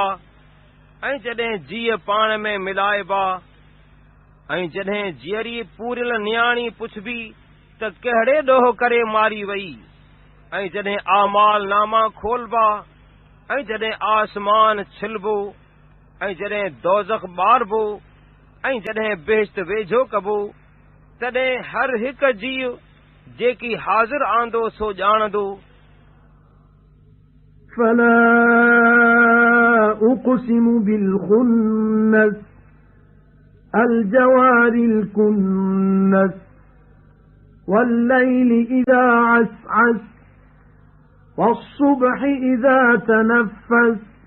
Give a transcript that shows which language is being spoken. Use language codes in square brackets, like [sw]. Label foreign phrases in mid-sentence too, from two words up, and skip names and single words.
[sd] ऐं जॾहिं जीअ पाण में मिलाइबा ऐं जॾहिं जीअरी पूरियल नियाणी पुछबी त कहिड़े ॾोह करे मारी वई ऐं जॾहिं आमाल नामा खोलबा ऐं जॾहिं आसमान छिलबो ऐं जॾहिं दोज़ख ॿारबो ऐं जॾहिं बेहिश्त वेझो कबो तॾहिं हर हिक जीव जेकी हाज़िर आंदो सो ॼाणंदो। [ar] فلا أقسم بالخنس الجوار الكنس والليل إذا عسعس والصبح إذا تنفس